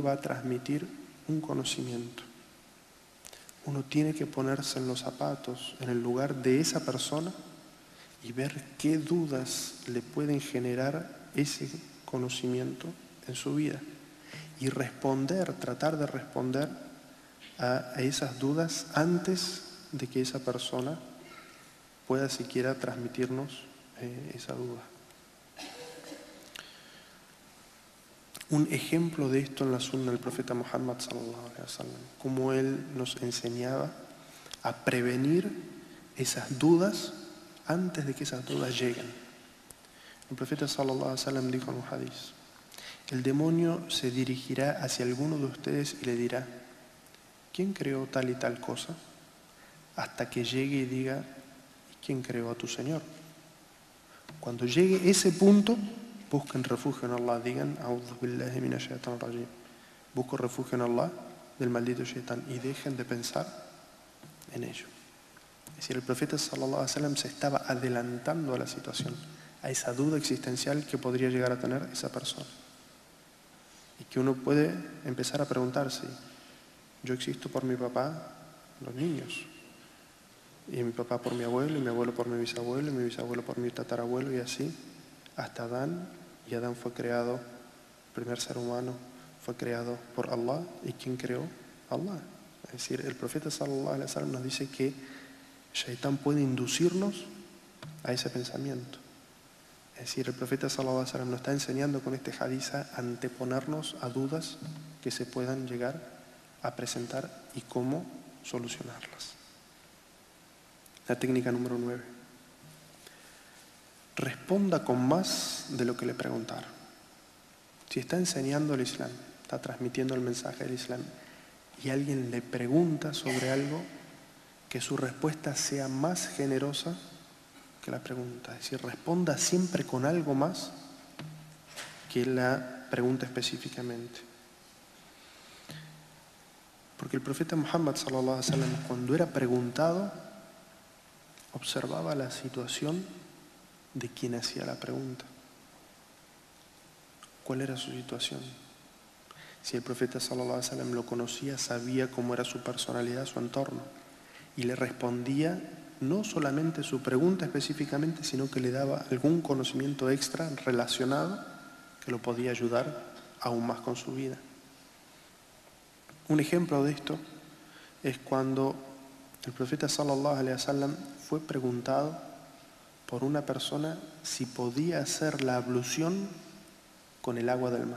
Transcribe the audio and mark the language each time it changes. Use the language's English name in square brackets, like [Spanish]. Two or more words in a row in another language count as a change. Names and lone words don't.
[Spanish] va a transmitir un conocimiento, uno tiene que ponerse en los zapatos, en el lugar de esa persona y ver qué dudas le pueden generar ese conocimiento en su vida y tratar de responder a esas dudas antes de que esa persona pueda siquiera transmitirnos esa duda. Un ejemplo de esto en la sunna del profeta Muhammad [Arabic] صلى الله عليه وسلم, [Spanish] cómo él nos enseñaba a prevenir esas dudas antes de que esas dudas lleguen. El profeta [Arabic] صلى الله عليه وسلم [Spanish] dijo en un hadiz: el demonio se dirigirá hacia alguno de ustedes y le dirá: ¿quién creó tal y tal cosa? Hasta que llegue y diga: ¿quién creó a tu Señor? Cuando llegue ese punto, busquen refugio en Allah, digan: [Arabic] أعوذ بالله من الشيطان الرجيم. [Spanish] Busco refugio en Allah del maldito shaitán, y dejen de pensar en ello. Es decir, el profeta [Arabic] صلى الله عليه وسلم [Spanish] se estaba adelantando a la situación, a esa duda existencial que podría llegar a tener esa persona. Y que uno puede empezar a preguntarse, yo existo por mi papá, los niños, y mi papá por mi abuelo, y mi abuelo por mi bisabuelo, y mi bisabuelo por mi tatarabuelo, y así, hasta Adán, y Adán fue creado, el primer ser humano fue creado por Allah, ¿y quién creó? Allah. Es decir, el profeta [Arabic] صلى الله عليه وسلم [Spanish] nos dice que Shaitán puede inducirnos a ese pensamiento. Es decir, el profeta [Arabic] صلى الله عليه وسلم [Spanish] nos está enseñando con este hadith a anteponernos a dudas que se puedan llegar a presentar y cómo solucionarlas. La técnica número 9. Responda con más de lo que le preguntaron. Si está enseñando el Islam, está transmitiendo el mensaje del Islam, y alguien le pregunta sobre algo, que su respuesta sea más generosa que la pregunta. Es decir, responda siempre con algo más que la pregunta específicamente. Porque el profeta Muhammad [Arabic] صلى الله عليه وسلم, [Spanish] cuando era preguntado, observaba la situación de quien hacía la pregunta. ¿Cuál era su situación? Si el profeta [Arabic] صلى الله عليه وسلم [Spanish] lo conocía, sabía cómo era su personalidad, su entorno, y le respondía no solamente su pregunta específicamente, sino que le daba algún conocimiento extra relacionado que lo podía ayudar aún más con su vida. Un ejemplo de esto es cuando el profeta [Arabic] صلى الله عليه وسلم [Spanish] fue preguntado por una persona si podía hacer la ablución con el agua del mar.